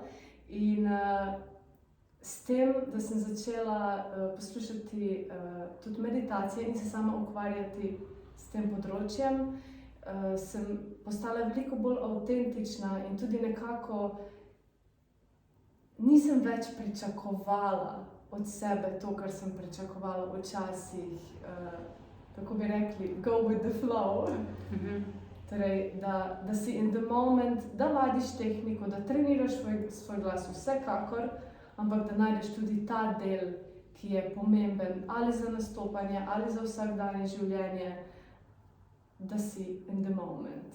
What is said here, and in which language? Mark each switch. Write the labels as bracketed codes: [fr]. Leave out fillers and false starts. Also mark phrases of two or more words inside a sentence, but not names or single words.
[sl] In s tem, da sem začela poslušati tudi meditacije in se sama ukvarjati s tem področjem, sem postala veliko bolj avtentična in tudi nekako nisem več pričakovala od sebe to, kar sem pričakovala včasih, kako bi rekli, [en] go with the flow. [sl] Torej, da si [en] in the moment, [sl] da vadiš tehniko, da treniraš svoj glas vsekakor, ampak da najdeš tudi ta del, ki je pomemben ali za nastopanje, ali za vsakdanje življenje, da si [en] in the moment.